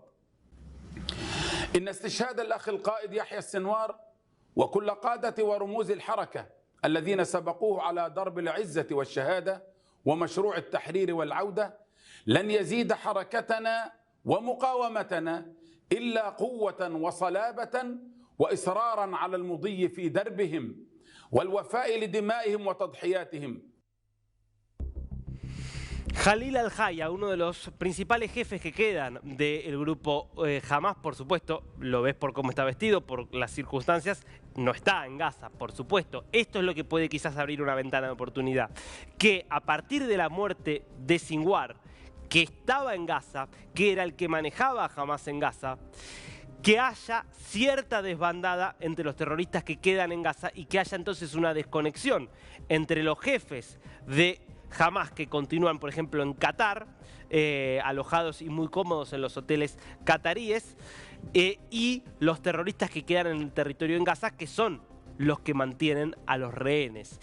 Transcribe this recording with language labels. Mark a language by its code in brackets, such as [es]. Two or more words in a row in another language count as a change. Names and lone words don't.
[ar] إن استشهاد الأخ القائد يحيى السنوار وكل قادة ورموز الحركة الذين سبقوه على درب العزة والشهادة ومشروع التحرير والعودة لن يزيد حركتنا ومقاومتنا إلا قوة وصلابة وإصرارا على المضي في دربهم والوفاء لدمائهم وتضحياتهم. [es] Khalil al-Hayya, uno de los principales jefes que quedan del grupo Hamás, por supuesto, lo ves por cómo está vestido, por las circunstancias, no está en Gaza, por supuesto. Esto es lo que puede quizás abrir una ventana de oportunidad. Que a partir de la muerte de Sinwar, que estaba en Gaza, que era el que manejaba a Hamás en Gaza, que haya cierta desbandada entre los terroristas que quedan en Gaza y que haya entonces una desconexión entre los jefes de Hamás que continúan, por ejemplo, en Qatar, alojados y muy cómodos en los hoteles cataríes, y los terroristas que quedan en el territorio en Gaza, que son los que mantienen a los rehenes.